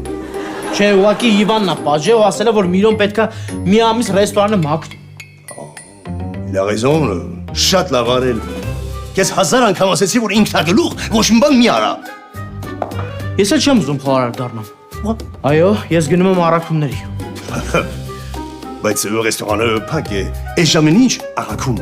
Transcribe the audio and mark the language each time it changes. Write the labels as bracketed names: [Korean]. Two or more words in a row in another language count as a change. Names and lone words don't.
[Armenian] Չէ, ուղղակի Իվանն է պատժել ու ասել է, որ Միրոն պետքա մի ամիս ռեստորանը մաքրի։ [French] Il a raison, [Armenian] շատ լավ արել։ Ես 1000 անգամ ասեցի, որ ինքնագլուխ ոչ մի բան մի արա։ Ես էլ չեմ ուզում խոհարար դառնամ։ Այո, ես գնում եմ առաքումների։ Բայց ռեստորանը փակ է, այս ժամին ինչ առաքում։